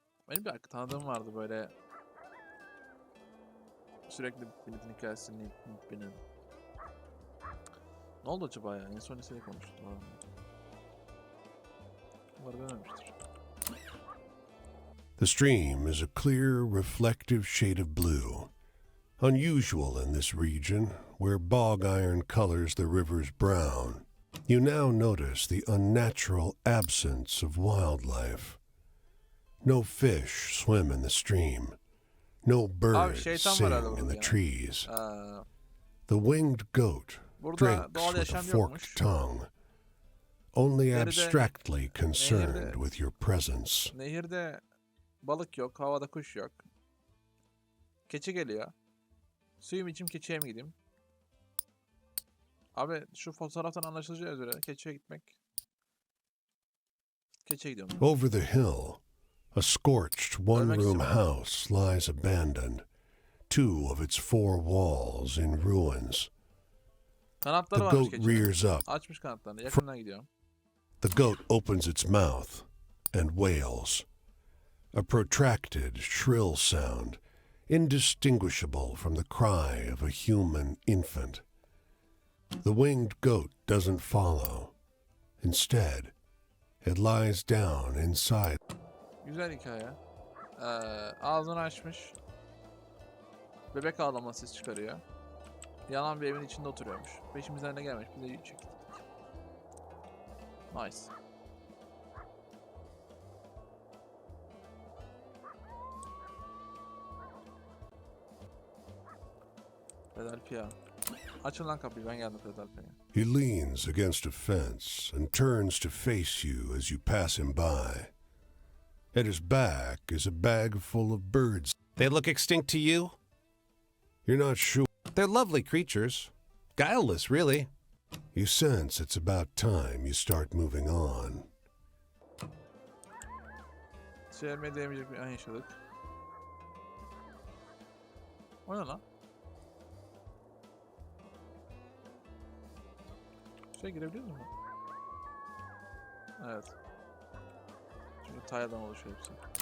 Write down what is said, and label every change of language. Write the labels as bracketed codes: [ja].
[tr] Benim bir tanıdığım vardı böyle sürekli milletin hikayesini benim. Ne oldu acaba ya? En son liseyle konuştum. Umarım ölmemiştir. [en] The stream is a clear, reflective shade of blue, unusual in this region where bog iron colors the river's brown. You now notice the unnatural absence of wildlife. No fish swim in the stream. No birds sing in the trees. The winged goat drinks with a forked tongue, only abstractly concerned with your presence. [tr] Nehirde balık yok, havada kuş yok. Keçi geliyor. Suyum içim keçiye mi gideyim? Abi şu fotoğraftan anlaşılacağı üzere keçiye gitmek. Keçiye gidiyorum. [en] Over the hill, a scorched one-room house lies abandoned, two of its four walls in ruins. [tr] Kanatları [en] The [tr] varmış [en] goat [tr] keçinin. [en] rears up. [tr] Açmış kanatlarını. Yakından gidiyorum. [en] The goat opens its mouth and wails. A protracted, shrill sound, indistinguishable from the cry of a human infant. The winged goat doesn't follow. Instead, it lies down inside. [tr] Güzel hikaye. Ağzını açmış. Bebek ağlama ses çıkarıyor. Yanan bir evin içinde oturuyormuş. Peşimizden de gelmiş. Bir de çektik. [en] Nice. Philadelphia. [tr] Açın lan kapıyı, ben geldim Philadelphia'ya. [en] He leans against a fence and turns to face you as you pass him by. At his back is a bag full of birds. They look extinct to you? You're not sure. They're lovely creatures. Guileless, really. You sense it's about time you start moving on. [tr] Sevmeye değmeyecek bir an yaşadık. O ne lan? Girebiliyor muyum? Evet. Çünkü tile'dan oluşuyor hepsi.